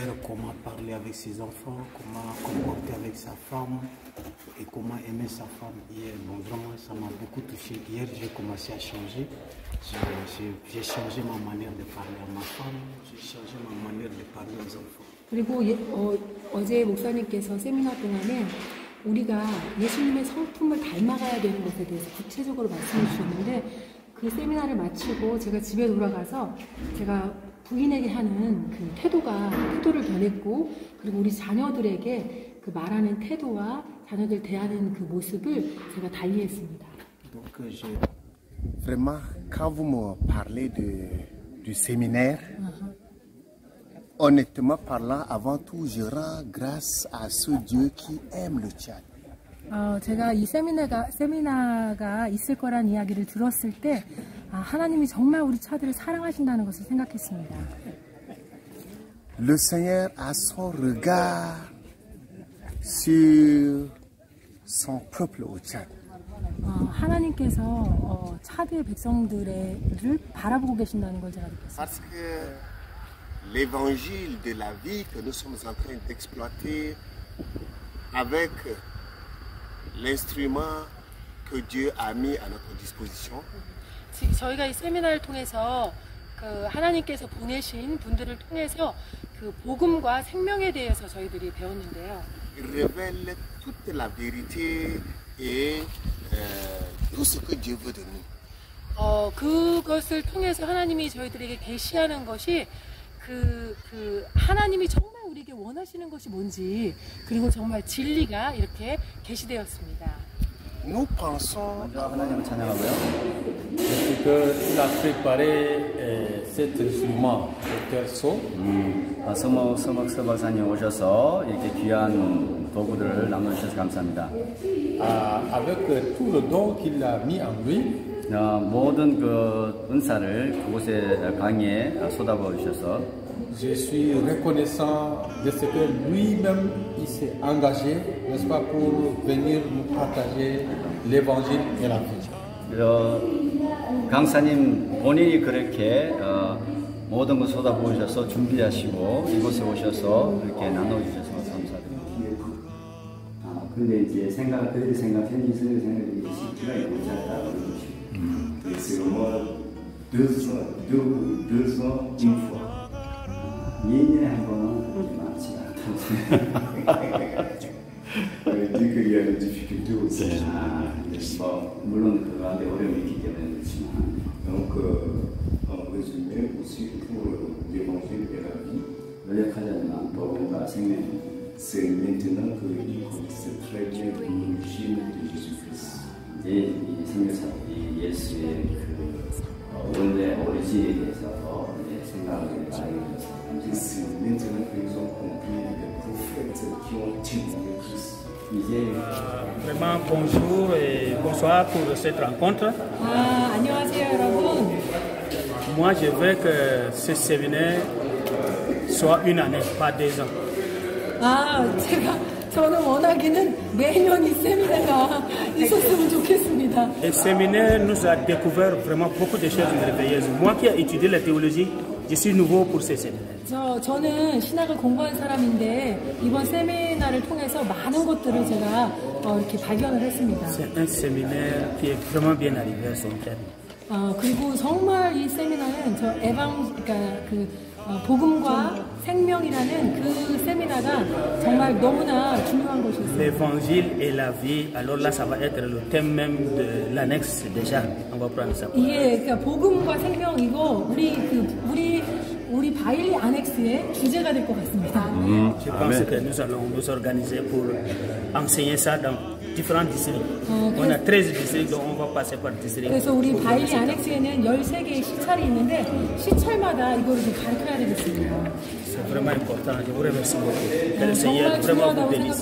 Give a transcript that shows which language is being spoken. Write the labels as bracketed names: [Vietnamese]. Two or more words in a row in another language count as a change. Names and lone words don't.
[French] comment parler avec ses enfants, comment comporter avec sa femme et comment aimer sa femme hier. Bon, vraiment, ça m'a beaucoup touché. Hier, j'ai commencé à changer. J'ai changé ma manière de parler à ma femme, j'ai changé ma manière de parler aux enfants. [Korean] 그리고 어제 목사님께서 세미나 동안에 우리가 예수님의 성품을 닮아가야 되는 것에 대해서 구체적으로 말씀해 주셨는데 그 세미나를 마치고 제가 집에 돌아가서 제가 부인에게 하는 그 태도를 변했고 그리고 우리 자녀들에게 그 말하는 태도와 자녀들 대하는 그 모습을 제가 달리했습니다. [French] Donc, vraiment, quand vous me parlez du séminaire, honnêtement parlant, avant tout, je rends grâce à ce Dieu qui aime le Tchad. [Korean] 제가 이 세미나가 있을 거란 이야기를 들었을 때 하나님이 정말 우리 차들을 사랑하신다는 것을 생각했습니다. [French] Le Seigneur a son regard sur son peuple au Tchad. [Korean] 하나님께서 차드의 백성들을 바라보고 계신다는 걸 제가 느꼈습니다. [French] Parce que l'évangile de la vie que nous sommes en train d'exploiter avec l'instrument que Dieu a mis à notre disposition. [Korean] 저희가 이 세미나를 통해서 그 하나님께서 보내신 분들을 통해서 그 복음과 생명에 대해서 저희들이 배웠는데요. [French] révèle toute la vérité et tout ce que Dieu veut de nous. [Korean] 그것을 통해서 하나님이 저희들에게 계시하는 것이 그 하나님이 정말 우리에게 원하시는 것이 뭔지 그리고 정말 진리가 이렇게 계시되었습니다. [French] Nous pensons [Korean] 하나님을 찬양하고요. [French] Parce que il a préparé cet instrument perso. [Korean] 서먹 박사님 오셔서 이렇게 귀한 도구들을 나눠주셔서 감사합니다. [French] Avec tout le don qu'il a mis en lui. [Korean] 모든 그 은사를 그곳에 강의에 쏟아부어 주셔서. [French] Je suis reconnaissant de ce que lui-même il s'est engagé, n'est-ce pas, pour venir nous partager l'évangile et la vie. [Korean] 강사님 본인이 그렇게 모든 걸 쏟아부으셔서 준비하시고 이곳에 오셔서 이렇게 나눠주셔서 감사드립니다. 근데 이제 그들이 현지 생각이 쉽지가 않다는 것이. [French] C'est au moins 2 ans, une fois. [Korean] 2년에 한 번은 많지가 않다고 [French] dit qu'il y a des difficultés aussi. [Korean] 물론 그 가운데 어려움이 있기 때문에 그렇지만. [French] Donc, en résumé, aussi pour l'évangile et la vie, [Korean] 요약하자면 복음과 생명. [French] c'est maintenant qu'il connaissait très bien l'origine de Jésus-Christ. [Korean] 이제 이 생명사들이 예수의 그 원래 오리진에 대해서 생각을 알게 됐습니다. [French] C'est maintenant qu'ils ont compris les prophètes qui ont témoigné Christ. Vraiment bonjour et bonsoir pour cette rencontre. [Korean] 안녕하세요 여러분. [French] Moi je veux que ce séminaire soit une année, pas 2 ans. [Korean] 저는 원하기는 매년 이 세미나가 있었으면 좋겠습니다. [French] Le séminaire nous a découvert vraiment beaucoup de choses merveilleuses. Moi qui ai étudié la théologie, je suis nouveau pour ce séminaire. [Korean] 저는 신학을 공부한 사람인데 이번 세미나를 통해서 많은 것들을 제가 이렇게 발견을 했습니다. [French] C'est un séminaire qui est vraiment bien arrivé à son terme. [Korean] 그리고 정말 이 세미나는 복음과 생명이라는 그 세미나가 정말 너무나 중요한 것이었어요. [French] L'évangile et la vie, alors là ça va être le thème même de l'annexe déjà. On va prendre ça. [Korean] 이게 그러니까 복음과 생명 이거 우리 바일리 안엑스의 주제가 될 것 같습니다. [French] Je pense que nous allons nous organiser pour enseigner ça dans différents districts. On a 13 districts, donc on va passer par district. [Korean] 그래서 우리 바일리 안엑스에는 13개의 시찰이 있는데 시찰마다 이거를 좀 가르쳐야 되겠습니다. [French] C'est vraiment important. Je vous remercie beaucoup. Que le Seigneur vraiment vous bénisse.